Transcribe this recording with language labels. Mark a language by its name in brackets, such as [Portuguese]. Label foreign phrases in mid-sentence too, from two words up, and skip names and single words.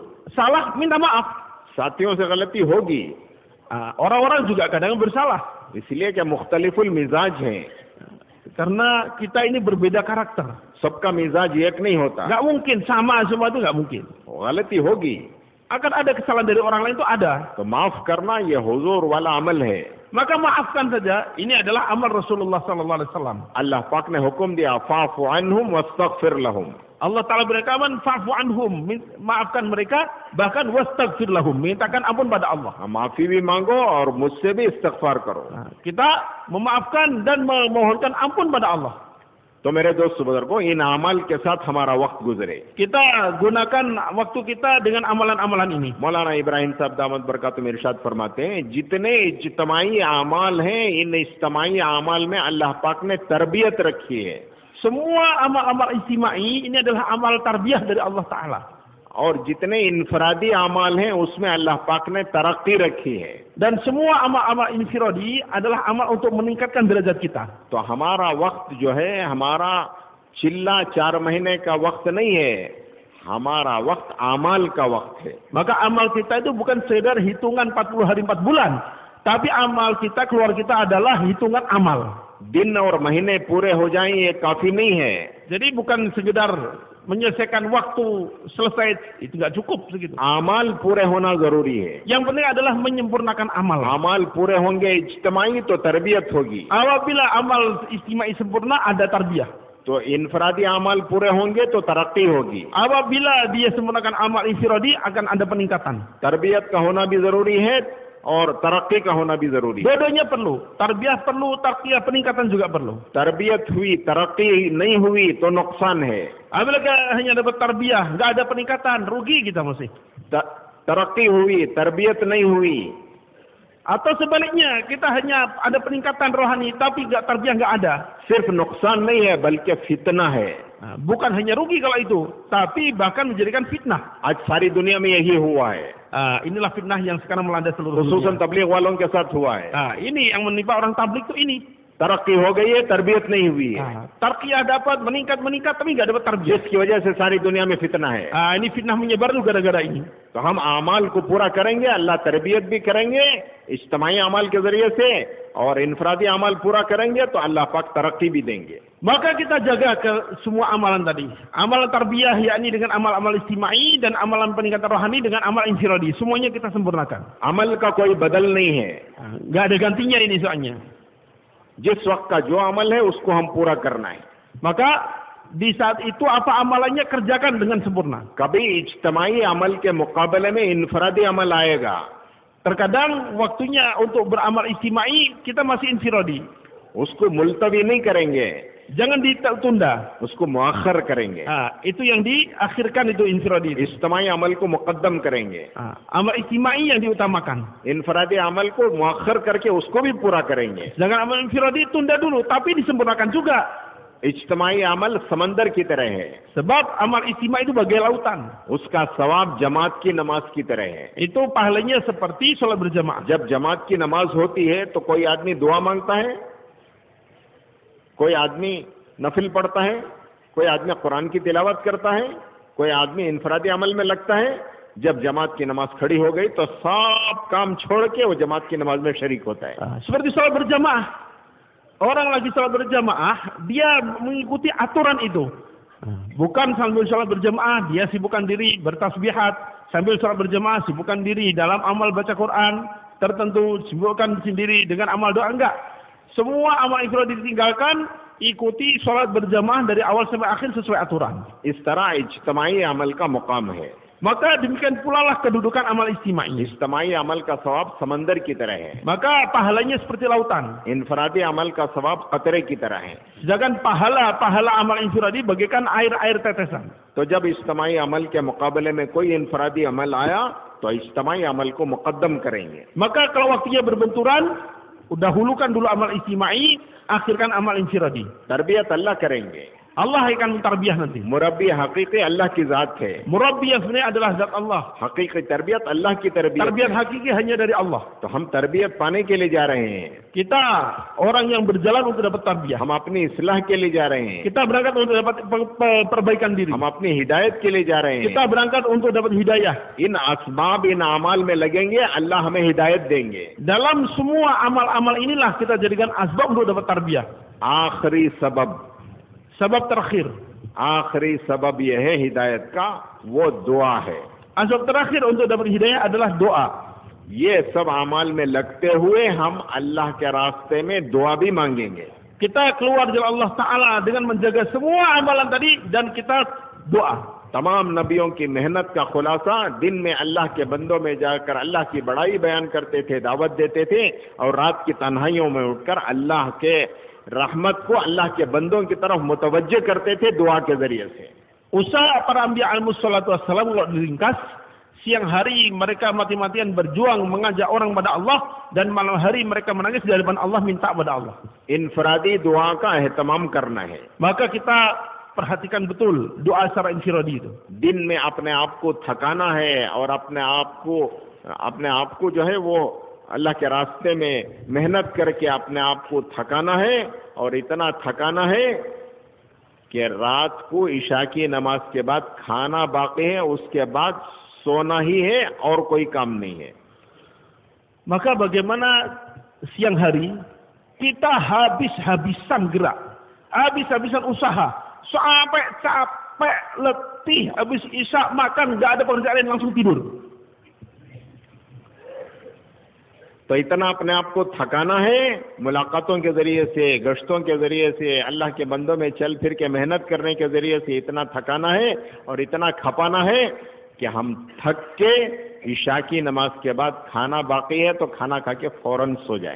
[Indonesian] Salah minta maaf. [Hindi] साथियों से गलती होगी। [Indonesian] Orang-orang juga kadang bersalah. [Hindi] इसलिए क्या मुख्तलिफुल मिजाज हैं। [Indonesian] Karena kita ini berbeda karakter. [Hindi] सबका मिजाज एक नहीं होता। [Indonesian] Gak mungkin sama semua itu, gak mungkin. [Hindi] गलती होगी। [Indonesian] Akan ada kesalahan dari orang lain itu ada. [Hindi] तो माफ करना ये हुजूर वाला अमल है. [Indonesian] Maka maafkan saja. Ini adalah amal Rasulullah [Arabic] صلى الله عليه وسلم. [Hindi] अल्लाह पाक ने हुक्म दिया [Arabic] فاعف عنهم واستغفر لهم. [Indonesian] Allah Ta'ala berfirman, [Arabic] فاعف عنهم, [Indonesian] maafkan mereka, bahkan [Arabic] واستغفر لهم, [Indonesian] mintakan ampun pada Allah. [Hindi] माफी भी मांगो और मुझसे भी इस्तगफार करो. [Indonesian] Kita memaafkan dan memohonkan ampun pada Allah. [Hindi] तो मेरे दोस्त बुजुर्गों, इन अमल के साथ हमारा वक्त गुजरे. [Indonesian] Kita gunakan waktu kita dengan amalan-amalan ini. [Hindi] मौलाना इब्राहिम साहब [Arabic] دامت بركاته [Hindi] इरशाद फरमाते हैं, जितने इज्तिमाई अमाल हैं, इन इज्तिमाई अमाल में अल्लाह पाक ने तरबियत रखी है. [Indonesian] Semua amal-amal istimai ini adalah amal tarbiyah dari Allah Ta'ala. [Hindi] और जितने इनफरादी अमाल हैं उसमें अल्लाह पाक ने तरक्की रखी है. [Indonesian] Dan semua amal-amal infiradi adalah amal untuk meningkatkan derajat kita. [Hindi] तो हमारा वक्त जो है, हमारा चिल्ला 4 महीने का वक्त नहीं है, हमारा वक्त अमाल का वक्त है. [Indonesian] Maka amal kita itu bukan sekedar hitungan 40 hari 4 bulan, tapi amal kita, keluar kita adalah hitungan amal. [Hindi] दिन और महीने पूरे हो जाएं ये काफी नहीं है. [Indonesian] Jadi bukan sekedar menyelesaikan waktu selesai, itu nggak cukup segitu. [Hindi] अमाल पूरे होना जरूरी है. [Indonesian] Yang penting adalah menyempurnakan amal. [Hindi] अमाल पूरे होंगे इज्तिमाई तो तरबियत होगी. [Indonesian] Apabila amal istimai sempurna, ada tarbiyah. [Hindi] तो इनफरादी अमाल पूरे होंगे तो तरक्की होगी. [Indonesian] Apabila dia sempurnakan amal infiradi, akan ada peningkatan. [Hindi] तरबियत का होना भी जरूरी है और तरक्की का होना भी जरूरी है. [Indonesian] Dua-duanya perlu. Tarbiyah perlu, tarbiyah peningkatan juga perlu. [Hindi] तरबियत हुई, तरक्की नहीं हुई तो नुकसान है. [Indonesian] Apabila hanya dapat tarbiyah, nggak ada peningkatan, rugi kita masih. [Hindi] तरक्की हुई, तरबियत नहीं हुई. [Indonesian] Atau sebaliknya, kita hanya ada peningkatan rohani, tapi tarbiyah nggak ada. [Hindi] सिर्फ नुकसान नहीं है बल्कि फितना है. [Indonesian] Bukan hanya rugi kalau itu, tapi bahkan menjadikan fitnah. [Hindi] आज सारी दुनिया में यही हुआ है. [Indonesian] Inilah fitnah yang sekarang melanda seluruh खुसूसन dunia. [Hindi] तबलीग वालों के साथ हुआ है. [Indonesian] Ini yang menimpa orang tablik itu ini. [Hindi] तरक्की हो गई है, तरबियत नहीं हुई है. [Indonesian] Tarqiyah dapat meningkat, tapi nggak dapat tarbiyah. [Hindi] जिसकी वजह से सारी दुनिया में फितना है. [Indonesian] Ini fitnah menyebar tuh gara-gara ini. [Hindi] तो हम अमाल को पूरा करेंगे, अल्लाह तरबियत भी करेंगे इज्तिमाई अमाल के जरिए से, और इनफरादी अमाल पूरा करेंगे तो अल्लाह पाक तरक्की भी देंगे. [Indonesian] Maka kita jaga ke semua amalan tadi. Amalan tarbiyah yakni dengan amal-amal istimai, dan amalan peningkatan rohani dengan amal infiradi. Semuanya kita sempurnakan. [Hindi] अमल का कोई बदल नहीं है. [Indonesian] Nggak ada gantinya ini soalnya. [Hindi] जिस वक्त का जो अमल है उसको हम पूरा करना है. [Indonesian] Maka di saat itu apa amalannya kerjakan dengan sempurna. [Hindi] कभी इज्तिमाई अमल के मुकाबले में इनफरादी अमल आएगा. [Indonesian] Terkadang waktunya untuk beramal istimai kita masih infiradi. [Hindi] उसको मुलतवी नहीं करेंगे, [Indonesian] Jangan ditunda. [Hindi] उसको मुअख्खर करेंगे. [Indonesian] Itu yang diakhirkan, itu infiradi. [Hindi] इज्तिमाई अमल को मुकद्दम करेंगे. [Indonesian] Amal istimai yang diutamakan. [Hindi] इनफरादी अमल को मुअख्खर करके उसको भी पूरा करेंगे. [Indonesian] Jangan amal infiradi tunda dulu, tapi disempurnakan juga. [Hindi] इज्तिमाई अमल समंदर की तरह है. [Indonesian] Sebab amal istimai itu bagai lautan. [Hindi] उसका सवाब जमात की नमाज की तरह है. [Indonesian] Itu pahalanya seperti sholat berjamaah. [Hindi] जब जमात की नमाज होती है तो कोई आदमी दुआ मांगता है, कोई आदमी नफिल पढ़ता है, कोई आदमी कुरान की तिलावत करता है, कोई आदमी इनफरादी अमल में लगता है. जब जमात की नमाज खड़ी हो गई तो सब काम छोड़ के वो जमात की नमाज में शरीक होता है. [Indonesian] Seperti sholat berjamaah. Orang lagi sholat berjamaah, dia mengikuti aturan itu. Bukan sambil sholat berjamaah, dia sibukkan diri bertasbihat. Sambil sholat berjamaah, sibukkan diri dalam amal baca Quran tertentu, sibukkan sendiri dengan amal doa. Enggak. Semua amal infiradi ditinggalkan, ikuti sholat berjamaah dari awal sampai akhir sesuai aturan. [Hindi] इस तरह इज्तिमाई अमल का मुकाम है. [Indonesian] Maka demikian pula lah kedudukan amal istimai. [Hindi] इज्तिमाई अमल का सवाब समंदर की तरह है. [Indonesian] Maka pahalanya seperti lautan. [Hindi] इनफरादी अमल का सवाब कतरे की तरह है. [Indonesian] Sedangkan pahala amal infiradi bagaikan air tetesan. [Hindi] तो जब इज्तिमाई अमल के मुकाबले में कोई इनफरादी अमल आया तो इज्तिमाई अमल को मुकद्दम करेंगे. [Indonesian] Maka kalau waktunya berbenturan, dahulukan dulu amal istimai, akhirkan amal infiradi. [Hindi] तरबियत अल्लाह करेंगे. [Indonesian] Allah akan tarbiyah nanti. [Hindi] मुरब्बी हकीकी अल्लाह की जात है. [Indonesian] Murabbi yang sebenarnya adalah zat Allah. [Hindi] हकीकी तरबियत अल्लाह की तरबियत. [Indonesian] Tarbiyat hakiki hanya dari Allah. [Hindi] तो हम तरबियत पाने के लिए जा रहे हैं. [Indonesian] Kita orang yang berjalan untuk dapat tarbiyah. [Hindi] हम अपनी इस्लाह के लिए जा रहे हैं. [Indonesian] Kita berangkat untuk dapat perbaikan diri. [Hindi] हम अपनी हिदायत के लिए जा रहे हैं. [Indonesian] Kita berangkat untuk dapat hidayah. [Hindi] इन असबाब इन अमाल में लगेंगे, अल्लाह हमें हिदायत देंगे. [Indonesian] Dalam semua amal-amal inilah kita jadikan asbab untuk dapat tarbiyah. [Hindi] आखिरी सबब, [Indonesian] Sebab terakhir, [Hindi] आखिरी सबब यह है हिदायत का, वो दुआ है. [Indonesian] Asbab terakhir untuk dapat hidayah adalah doa. [Hindi] ये सब अमाल में लगते हुए हम अल्लाह के रास्ते में दुआ भी मांगेंगे. [Indonesian] Kita keluar jalan Allah Ta'ala dengan menjaga semua amalan tadi dan kita doa. [Hindi] तमाम नबियों की मेहनत का खुलासा दिन में अल्लाह के बंदों में जाकर अल्लाह की बड़ाई बयान करते थे, दावत देते थे, और रात की तन्हाइयों में उठकर अल्लाह के रहमत को अल्लाह के बंदों की तरफ मुतवज्जे करते थे दुआ के जरिए से. [Indonesian] Usaha para anbiya [Arabic] عليهم الصلاة والسلام [Indonesian] kalau diringkas, siang hari mereka mati-matian berjuang mengajak orang pada Allah, dan malam hari mereka menangis di hadapan Allah minta pada Allah. [Hindi] इनफरादी दुआ का एहतमाम करना है. [Indonesian] Maka kita perhatikan betul doa secara infiradi itu. [Hindi] दिन में अपने आप को थकाना है और अपने आप को जो है वो अल्लाह के रास्ते में मेहनत करके अपने आप को थकाना है, और इतना थकाना है कि रात को इशा की नमाज के बाद खाना बाकी है, उसके बाद सोना ही है और कोई काम नहीं है. [Indonesian] Maka bagaimana siang hari kita habis-habisan gerak, habis-habisan usaha, sampai capek, letih, habis isya makan, nggak ada pekerjaan lain, langsung tidur. [Hindi] तो इतना अपने आप को थकाना है मुलाकातों के जरिए से, गश्तों के जरिए से, अल्लाह के बंदों में चल फिर के मेहनत करने के जरिए से इतना थकाना है और इतना खपाना है कि हम थक के इशा की नमाज के बाद खाना बाकी है तो खाना खा के फौरन सो जाएं.